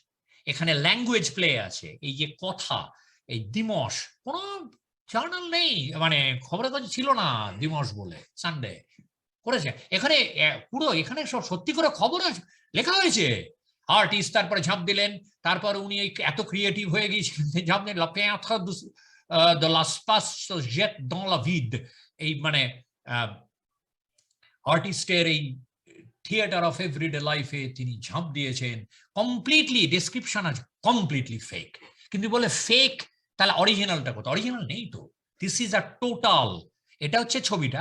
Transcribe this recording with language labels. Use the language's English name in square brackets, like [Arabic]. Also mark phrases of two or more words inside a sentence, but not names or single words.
[Bangla] এখানে [English] language play [Bangla] আছে, এই যে কথা, এই দিমস, কোনো জার্নাল নেই, মানে খবরের কাগজ ছিল না দিমস বলে, সানডে করেছে এখানে পুরো, এখানে সব সত্যি করে খবর লেখা হয়েছে। আর্টিস্ট তারপরে ঝাঁপ দিলেন, তারপর উনি এত ক্রিয়েটিভ হয়ে গিয়েছিলেন, ঝাঁপ দিলেন [French] de l'espace se jette dans la vide, [Bangla] এই মানে আর্টিস্টের এই [English] theatre of everyday life [Bangla] তিনি ঝাঁপ দিয়েছেন। [English] completely description [Bangla] আছে, [English] completely fake. [Bangla] কিন্তু বলে ফেক, তাহলে অরিজিনালটা কোথায়? অরিজিনাল নেই তো, [English] this is a total, [Bangla] এটা হচ্ছে ছবিটা।